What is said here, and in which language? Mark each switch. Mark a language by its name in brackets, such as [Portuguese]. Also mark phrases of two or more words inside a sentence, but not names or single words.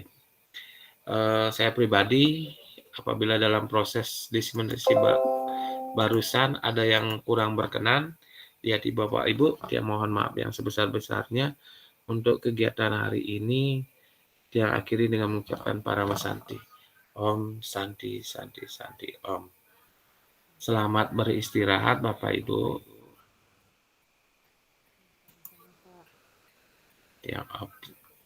[Indonesian] Saya pribadi apabila dalam proses diseminasi barusan ada yang kurang berkenan di hati Bapak Ibu, saya mohon maaf yang sebesar-besarnya. Untuk kegiatan hari ini saya akhiri dengan mengucapkan [Sanskrit] Parama Santi. Om Santi Santi Santi Om. [Indonesian] Selamat beristirahat Bapak Ibu. Ya,